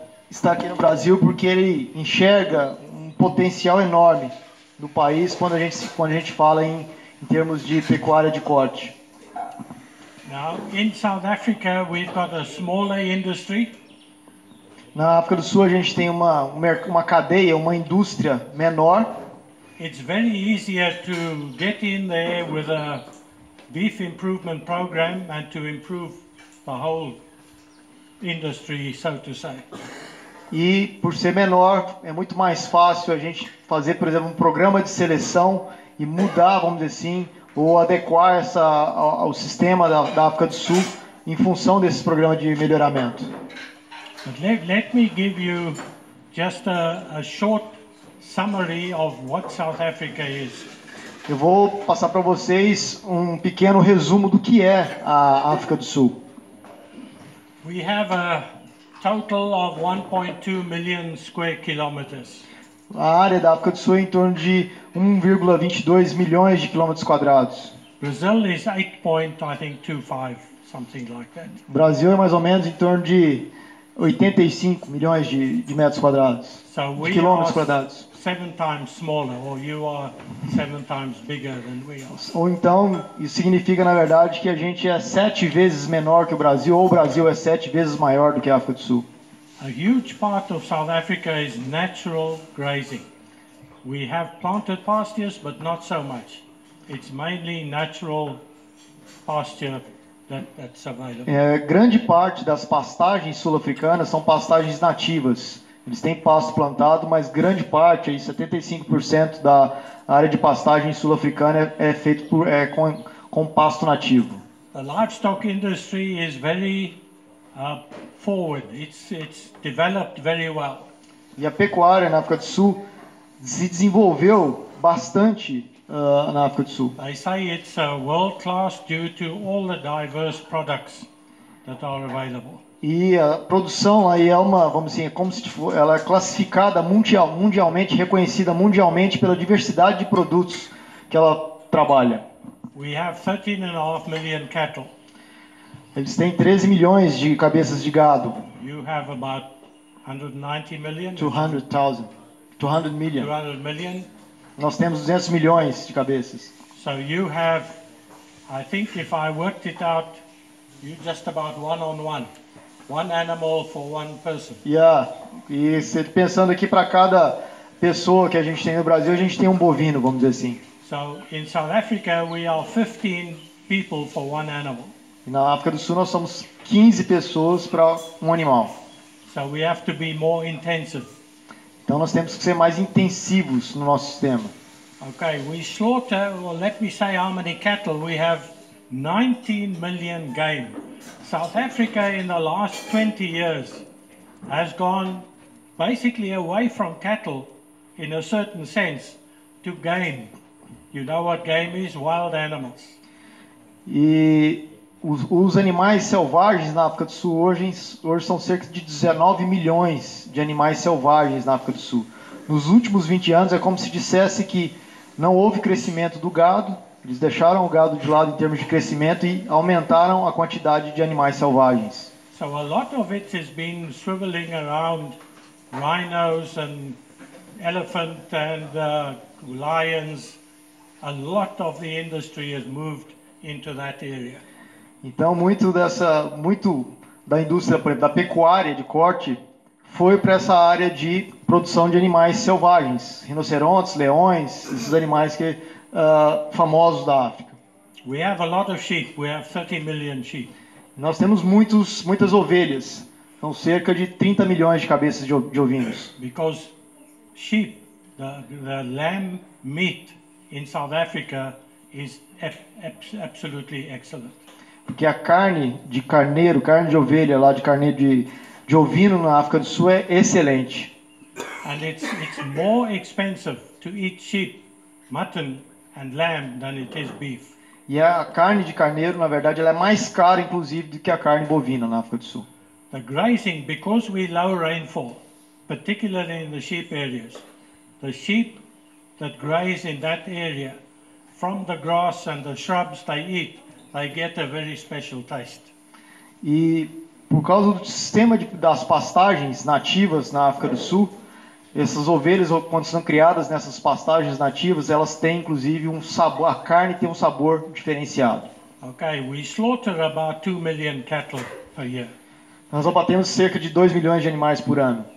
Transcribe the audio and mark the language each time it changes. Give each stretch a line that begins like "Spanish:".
Portuguese: Está aqui no Brasil porque ele enxerga um potencial enorme do país quando a gente fala em termos de pecuária de corte.
English: Now, in South Africa, we've got a smaller industry.
Portuguese: Na África do Sul a gente tem uma cadeia, uma indústria menor.
English: It's very easier to get in there with a beef improvement program and to improve the whole industry, so to say.
Portuguese: E por ser menor, é muito mais fácil a gente fazer, por exemplo, um programa de seleção e mudar, vamos dizer assim, ou adequar ao sistema da África do Sul em função desses programas de melhoramento.
English: But let me give you just a short summary of what South Africa is.
Portuguese: Eu vou passar para vocês um pequeno resumo do que é a África do Sul.
English: We have a total of 1.2 million square kilometers.
Portuguese: A área da África do Sul é em torno de 1,22 milhões de quilômetros quadrados.
English: Brazil is 8.25, something like that.
Portuguese: O Brasil é mais ou menos em torno de 85 milhões de metros quadrados,
English: So
Portuguese: de
English: we
Portuguese: quilômetros
English: are
Portuguese: quadrados.
English: 7 times smaller, or you are 7 times bigger than we are.
Portuguese: Ou então, isso significa, na verdade, que a gente é 7 vezes menor que o Brasil, ou o Brasil é 7 vezes maior do que a África do Sul.
English: A huge part of South Africa is natural grazing. We have planted pastures, but not so much. It's mainly natural pasture that's available.
Portuguese: Grande parte das pastagens sul-africanas são pastagens nativas. Eles têm pasto plantado, mas grande parte, aí 75% da área de pastagem sul-africana é feito com pasto nativo.
English: The livestock industry is very forward. It's developed very well.
Portuguese: E a pecuária na África do Sul se desenvolveu bastante na África do Sul.
English: They say it's world class due to all the diverse products that are available.
Portuguese: E a produção aí é vamos dizer, como se ela é classificada mundialmente, reconhecida mundialmente pela diversidade de produtos que ela trabalha.
English: We have 13.5 million cattle.
Portuguese: Eles têm 13 milhões de cabeças de gado.
English: You have about 190 million. 200 million. 200 million.
Portuguese: Nós temos 200 milhões de cabeças.
English: So you have, I think if I worked it out, you just about one on one. One animal for one person.
Portuguese: E você pensando aqui para cada pessoa que a gente tem no Brasil, a gente tem um bovino, vamos dizer assim.
English: So in South Africa we are 15 people for one animal.
Portuguese: E na África do Sul nós somos 15 pessoas para um animal.
English: So we have to be more intensive.
Portuguese: Então nós temos que ser mais intensivos no nosso sistema.
English: Okay, we slaughter, well, let me say how many cattle we have. 19 million game. South Africa in the last 20 years has gone basically away from cattle in a certain sense to game. You know what game is? Wild animals.
Portuguese: E os animais selvagens na África do Sul hoje são cerca de 19 milhões de animais selvagens na África do Sul. Nos últimos 20 anos é como se dissesse que não houve crescimento do gado Eles deixaram o gado de lado em termos de crescimento e aumentaram a quantidade de animais selvagens.
English: So a lot of it has been swiveling around rhinos and elephant and lions. A lot of the industry has moved into that area.
Portuguese: Então, muito da indústria, por exemplo, da pecuária de corte foi para essa área de produção de animais selvagens, rinocerontes, leões, esses animais famosos da África.
English: We have a lot of sheep. We have 30 million sheep.
Portuguese: Nós temos muitas ovelhas, são cerca de 30 milhões de cabeças de ovinos.
English: Because sheep, the lamb meat in South Africa is absolutely excellent.
Portuguese: Porque a carne de carneiro, carne de ovelha, lá de carneiro de ovino na África do Sul é excelente.
English: And it's more expensive to eat sheep, mutton and lamb than it is beef.
Portuguese: E a carne de carneiro, na verdade, ela é mais cara, inclusive, do que a carne bovina na África do Sul.
English: The grazing, because we low rainfall, particularly in the sheep areas, the sheep that graze in that area, from the grass and the shrubs they eat, they get a very special taste.
Portuguese: E por causa do sistema das pastagens nativas na África do Sul, essas ovelhas, quando são criadas nessas pastagens nativas, elas têm inclusive um sabor, a carne tem um sabor diferenciado.
English: Okay, we slaughter about 2 million cattle per year.
Portuguese: Nós abatemos cerca de 2 milhões de animais por ano.